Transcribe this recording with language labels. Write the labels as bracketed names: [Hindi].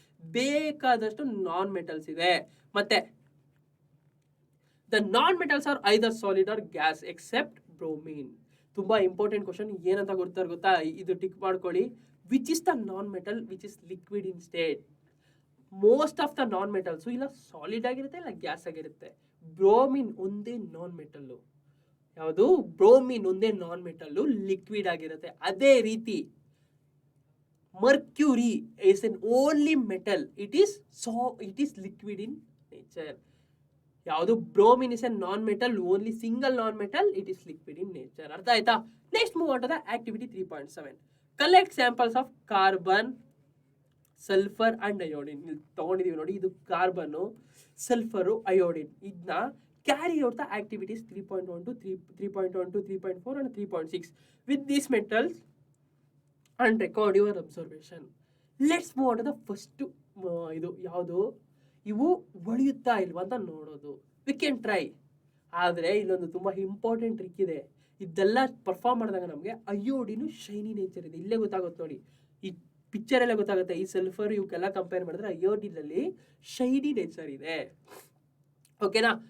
[Kannada] ಬೇಕಾದಷ್ಟು non metals ಇದೆ. ಮತ್ತೆ [English] The non metals are either solid or gas except bromine. [Kannada] ತುಂಬಾ ಇಂಪಾರ್ಟೆಂಟ್ ಕ್ವಶನ್. ಏನಂತ ಗೊತ್ತಾ? ಇದು ಟಿಕ್ ಮಾಡ್ಕೊಳ್ಳಿ. [English] Which is the non metal which is liquid in state? Most of the non metals [Kannada] ಇಲ್ಲ solid ಆಗಿರುತ್ತೆ, ಇಲ್ಲ ಗ್ಯಾಸ್ ಆಗಿರುತ್ತೆ. ಬ್ರೋಮಿನ್ ಒಂದೇ ನಾನ್ ಮೆಟಲ್ಲು. ಯಾವುದು? ಬ್ರೋಮಿನ್ ಒಂದೇ ನಾನ್ ಮೆಟಲ್ಲು, ಲಿಕ್ವಿಡ್ ಆಗಿರುತ್ತೆ. [English] ಅದೇ ರೀತಿ mercury is an only metal. It is liquid in nature. ಯಾವುದು? Bromine is a non-metal, only single non-metal. It is liquid in nature. [Kannada] ಅರ್ಥ ಆಯ್ತಾ? [English] Next move on to the activity 3.7. Collect samples of carbon, sulphur and iodine. [Kannada] ತಗೊಂಡಿದೀವಿ ನೋಡಿ, ಇದು carbon, sulphur, iodine. ಇದನ್ನ [English] carry out the activities 3.1 to 3.1 to 3.4 and 3.6 with these metals and record your observation. Let's move on to the first [Kannada] ಇದು ಯಾವುದು, ಇವು ಹೊಳೆಯುತ್ತಾ ಇಲ್ವಾ ಅಂತ ನೋಡೋದು. [English] We can try. [Kannada] ಆದರೆ ಇಲ್ಲೊಂದು ತುಂಬ ಇಂಪಾರ್ಟೆಂಟ್ ಟ್ರಿಕ್ ಇದೆ. ಇದೆಲ್ಲ ಪರ್ಫಾರ್ಮ್ ಮಾಡಿದಾಗ ನಮಗೆ ಅಯೋಡಿನು ಶೈನಿ ನೇಚರ್ ಇದೆ. ಇಲ್ಲೇ ಗೊತ್ತಾಗುತ್ತೆ ನೋಡಿ, ಈ ಪಿಕ್ಚರಲ್ಲೇ ಗೊತ್ತಾಗುತ್ತೆ. ಈ ಸಲ್ಫರ್ ಇವಕ್ಕೆಲ್ಲ ಕಂಪೇರ್ ಮಾಡಿದ್ರೆ ಅಯೋಡಿನಲ್ಲಿ ಶೈನಿ ನೇಚರ್ ಇದೆ. ಓಕೆನಾ.